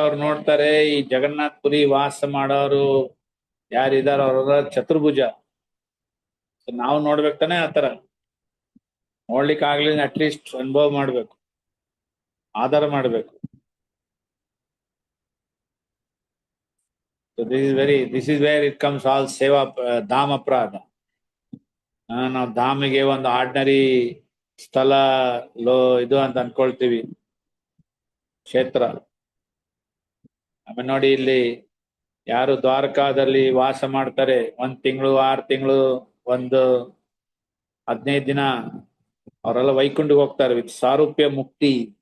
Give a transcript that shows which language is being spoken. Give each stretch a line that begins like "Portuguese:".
Kannada: ಅವ್ರು ನೋಡ್ತಾರೆ ಈ ಜಗನ್ನಾಥ್ ಪುರಿ ವಾಸ ಮಾಡೋರು ಯಾರಿದಾರ ಅವ್ರ ಚತುರ್ಭುಜ. ನಾವು ನೋಡ್ಬೇಕು ತಾನೆ, ಆತರ ನೋಡ್ಲಿಕ್ಕೆ ಆಗ್ಲಿ ಅಟ್ಲೀಸ್ಟ್ ಅನುಭವ ಮಾಡ್ಬೇಕು, ಆಧಾರ ಮಾಡ್ಬೇಕು.
English: So this is where it comes all seva ಧಾಮ ಅಪರಾಧ.
Kannada: ನಾವು ಧಾಮಿಗೆ ಒಂದು ಆರ್ಡಿನರಿ ಸ್ಥಳ ಇದು ಅಂತ ಅನ್ಕೊಳ್ತೀವಿ, ಕ್ಷೇತ್ರ. ಆಮೇಲೆ ನೋಡಿ, ಇಲ್ಲಿ ಯಾರು ದ್ವಾರಕಾದಲ್ಲಿ ವಾಸ ಮಾಡ್ತಾರೆ 1 ತಿಂಗಳು, 6 ತಿಂಗಳು, 15 ದಿನ, ಅವರೆಲ್ಲ ವೈಕುಂಠಕ್ಕೆ ಹೋಗ್ತಾರೆ ವಿತ್ ಸಾರೂಪ್ಯ ಮುಕ್ತಿ.